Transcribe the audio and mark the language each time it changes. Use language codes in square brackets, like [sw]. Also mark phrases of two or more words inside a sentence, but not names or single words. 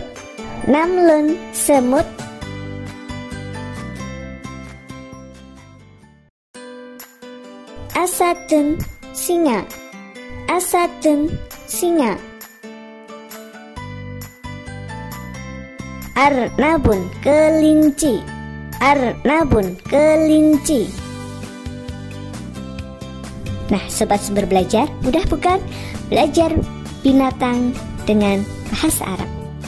[id] Namlun, semut. Asadun, singa. Asadun, singa. Arnabun, kelinci. Arnabun, kelinci. Nah, Sobat Sumber Belajar, mudah bukan belajar binatang dengan bahasa Arab?